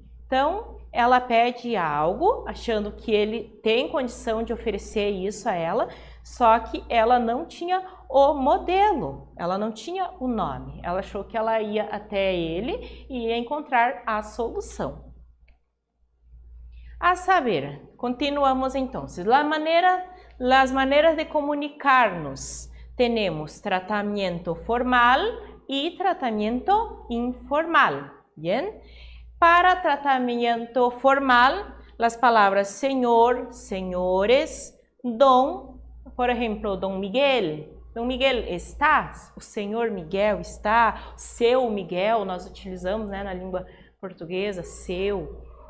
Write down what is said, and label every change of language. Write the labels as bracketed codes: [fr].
[pt] Então, ela pede algo, achando que ele tem condição de oferecer isso a ela, só que ela não tinha o modelo, ela não tinha o nome. Ela achou que ela ia até ele e ia encontrar a solução. A saber, continuamos então. [es] Las maneras de comunicarnos. Tenemos tratamiento formal y tratamiento informal. Bien. [pt] Para tratamento formal, as palavras senhor, senhores, dom, por exemplo, Dom Miguel. Dom Miguel está? O senhor Miguel está? Seu Miguel, nós utilizamos, né, na língua portuguesa, seu.